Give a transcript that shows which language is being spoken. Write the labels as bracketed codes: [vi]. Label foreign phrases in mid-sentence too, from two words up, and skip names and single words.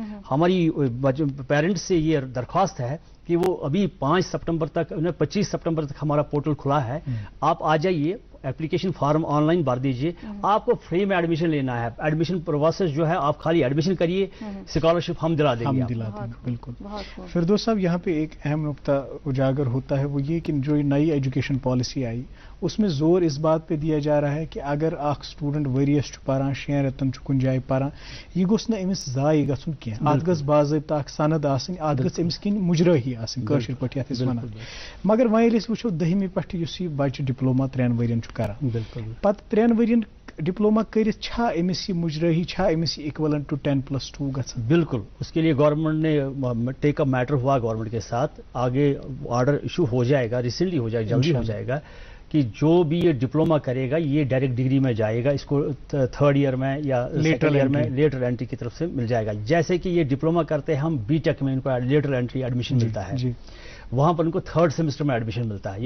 [ur] ہماری پیرنٹس سے یہ درخواست ہے کہ وہ ابھی 5 سپٹمبر تک 25 سپٹمبر تک ہمارا پورٹل کھلا ہے, آپ آ جائیے, [en] application form online [ur] بھر دیجیے. آپ کو فری میں ایڈمیشن لینا ہے. [en] admission process [ur] جو ہے آپ خالی ایڈمیشن کریے, اسکالرشپ ہم دلا دیں گے. بالکل. فردوس صاحب, یہاں پہ ایک اہم نقطہ اجاگر ہوتا ہے, وہ یہ کہ جو نئی [en] education policy [ur] آئی اس میں زور اس بات پہ دیا جا رہا ہے کہ اگر [ks] اخ سٹوڈنٹ ؤریس پران 6 رٮ۪تن کن جائے پران, یہ گوٚژھ نہٕ أمِس ضایع گژھُن کینٛہہ. اتھ گٔژھ باضٲبطہٕ اکھ سند آسٕنۍ, اتھ گٔژھ أمِس کِنۍ مُجرٲہی آسٕنۍ, کٲشِر پٲٹھۍ یتھ أسۍ وَنان. مگر وۄنۍ ییٚلہِ أسۍ وٕچھو 10ہمہِ پٮ۪ٹھٕ یُس یہِ بچہِ ڈپلوما 3 ؤرین چھُ کران, پتہٕ 3 ؤرین ڈپلوما کرت چھا أمِس یہِ مُجرٲہی, چھا أمِس یہِ [en] equivalent to [ks] 10+2 گژھان؟ بالکل. [ur] اس کے لیے گورنمنٹ نے [en] take up matter [ur] ہوا گورنمنٹ کے ساتھ, آگے [en] order issue [ur] ہو جائے گا, ریسنٹلی ہو جائے گا, جلدی ہو جائے گا, کہ جو بھی یہ ڈپلوما کرے گا یہ ڈائریکٹ ڈگری میں جائے گا, اس کو 3rd ایئر میں یا [en] second year [ur] میں [en] lateral entry [ur] کی طرف سے مل جائے گا. جیسے کہ یہ ڈپلوما کرتے ہیں ہم بی ٹیک میں ان کو [en] lateral entry admission [ur] ملتا ہے, وہاں پر ان کو 3rd سیمسٹر میں ایڈمیشن ملتا ہے.